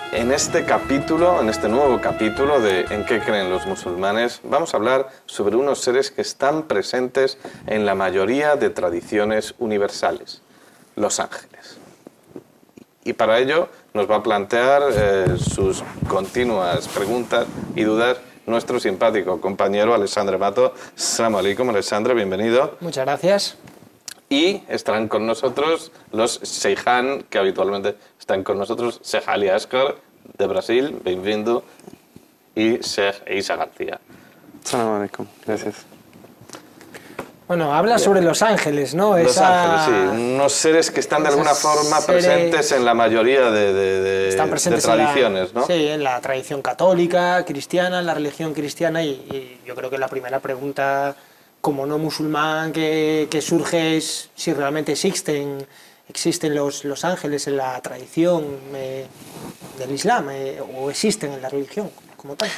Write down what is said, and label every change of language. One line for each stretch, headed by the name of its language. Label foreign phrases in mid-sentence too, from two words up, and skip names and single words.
Spanish: En este capítulo, en este nuevo capítulo de ¿En qué creen los musulmanes?, vamos a hablar sobre unos seres que están presentes en la mayoría de tradiciones universales, los ángeles. Y para ello nos va a plantear sus continuas preguntas y dudas nuestro simpático compañero Alexandre Mato.
Arabic: السلام عليكم,
Spanish: Alexandre, bienvenido. Muchas gracias. Y estarán con nosotros los Seyhan, que habitualmente están con nosotros, Sheikh Ali Asghar, de Brasil, bienvenido, y Sheikh Isa García.
Arabic: السلام عليكم,
Spanish: gracias. Bueno, habla sobre los ángeles, ¿no? Los ángeles, sí, unos seres que están de alguna forma presentes en la mayoría de tradiciones, ¿no? Sí, en la tradición católica, cristiana, en la religión cristiana, y yo creo que la primera pregunta como no musulmán que surge es si realmente existen los ángeles en la tradición del Islam o existen en la religión como tal.